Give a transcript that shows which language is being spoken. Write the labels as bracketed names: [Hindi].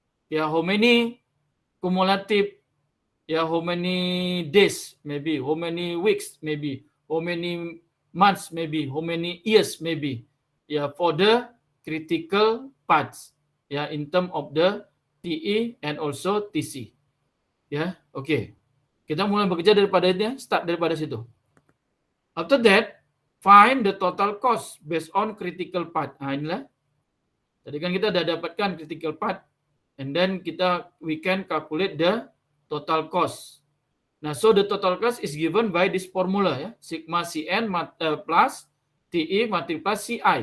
[English] How many cumulative, how many days, maybe, how many weeks, maybe, how many months, maybe, how many years, maybe, for the critical parts, in terms of the TE and also TC. Okay. [Malay] Kita mulai bekerja daripada ini, start daripada situ. [English] After that, find the total cost based on critical part. [Malay] Nah, inilah. Tadi kan kita sudah dapatkan critical part, [English] and then we can calculate the total cost. Nah, so the total cost is given by this formula, sigma Cn plus TE multiplied Ci.